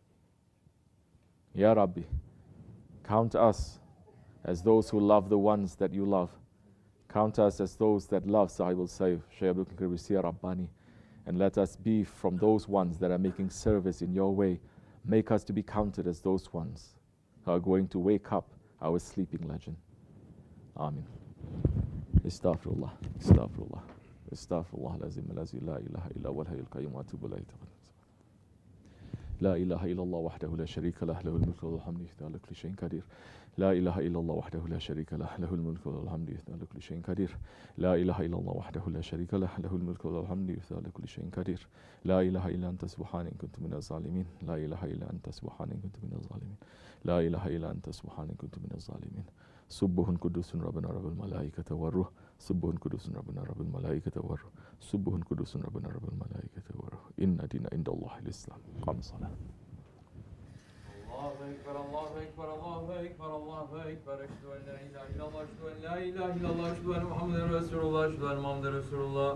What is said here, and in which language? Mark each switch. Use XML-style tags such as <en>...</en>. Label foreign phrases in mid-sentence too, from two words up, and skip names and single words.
<en>Ya Rabbi, count us as those who love the ones that you love. Count us as those that love Sahibul Sayf, Shaykh Abdul Qadir Rabbani, and let us be from those ones that are making service in your way. Make us to be counted as those ones who are going to wake up our sleeping legend. Amin.</en> <ar>أستغفر الله أستغفر الله أستغفر الله العظيم الذي لا إله إلا هو الحي القيوم وأتوب إليه. لا إله إلا الله وحده لا شريك له له الملك والحمد وعلى كل شيء قدير. لا إله إلا الله وحده لا شريك له له الملك والحمد وعلى كل شيء قدير. لا إله إلا الله وحده لا شريك له له الملك والحمد وعلى كل شيء قدير. لا إله إلا أنت سبحانك كنت من الظالمين لا إله إلا أنت سبحانك كنت من الظالمين. لا إله إلا أنت سبحانك كنت من الظالمين. سبوح قدوس ربنا رب الملائكة والروح. سبوح قدوس ربنا رب الملائكة والروح. سبوح قدوس ربنا رب الملائكة والروح إن الدين عند الله الإسلام. قامت الصلاة. الله أكبر الله أكبر الله أكبر الله أكبر. أشهد أن لا إله إلا الله أشهد أن لا إله إلا الله أشهد أن محمدا رسول الله أشهد أن محمدا رسول الله.</ar>